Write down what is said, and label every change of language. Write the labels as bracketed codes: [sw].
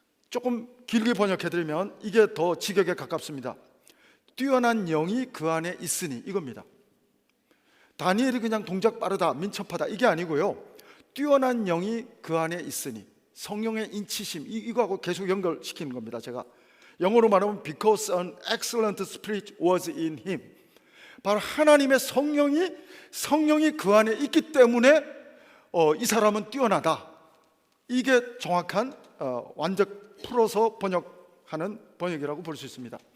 [ko] 조금 길게 번역해드리면 이게 더 직역에 가깝습니다. 뛰어난 영이 그 안에 있으니, 이겁니다. 다니엘이 그냥 동작 빠르다, 민첩하다 이게 아니고요, 뛰어난 영이 그 안에 있으니, 성령의 인치심, 이거하고 계속 연결시키는 겁니다. 제가 영어로 말하면 [en] because an excellent spirit was in him. [ko] 바로 하나님의 성령이 그 안에 있기 때문에 이 사람은 뛰어나다. 이게 정확한 완전 풀어서 번역하는 번역이라고 볼 수 있습니다.